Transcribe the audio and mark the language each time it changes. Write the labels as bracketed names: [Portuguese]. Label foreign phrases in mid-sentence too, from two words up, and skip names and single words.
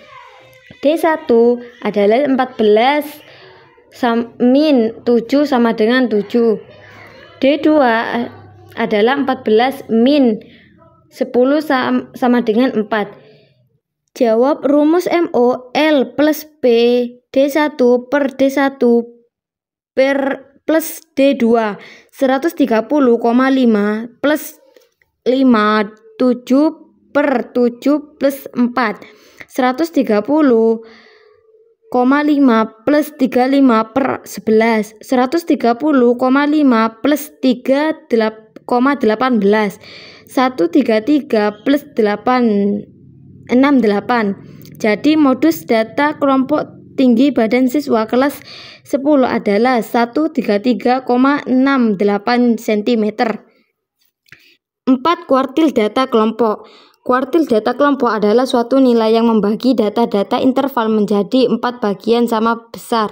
[Indonesian] D1 adalah 14 min 7 sama dengan 7. D2 adalah 14 min 10 sama dengan 4. Jawab rumus MO L plus P D1 per D1 plus D2 130,5 plus 5 7 per 7 plus 4 130,5 plus 35 per 11 130,5 plus 3,18 133 plus 68. Jadi modus data kelompok tinggi badan siswa kelas 10 adalah 133,68 cm. 4. Kuartil data kelompok. Kuartil data kelompok adalah suatu nilai yang membagi data-data interval menjadi 4 bagian sama besar.